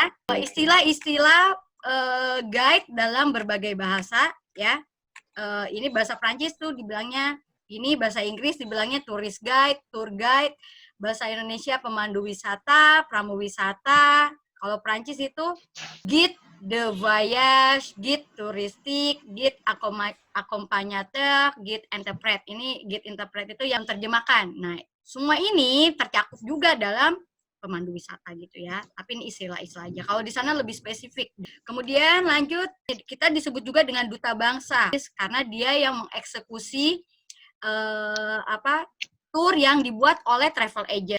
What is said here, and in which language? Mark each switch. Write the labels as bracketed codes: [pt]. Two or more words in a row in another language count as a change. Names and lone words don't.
[id] Istilah-istilah guide dalam berbagai bahasa ya. Ini bahasa Prancis tuh dibilangnya, ini bahasa Inggris dibilangnya [en] tourist guide, tour guide, [id] bahasa Indonesia pemandu wisata, pramuwisata. Kalau Prancis itu [fr] guide de voyage, guide touristique, guide accompagnateur, guide interpret. [id] Ini [fr] guide interpret [id] itu yang terjemahkan. Nah, semua ini tercakup juga dalam pemandu wisata gitu ya. Tapi ini istilah-istilah aja. Kalau di sana lebih spesifik. Kemudian lanjut, kita disebut juga dengan duta bangsa karena dia yang mengeksekusi tour yang dibuat oleh [en] travel agent.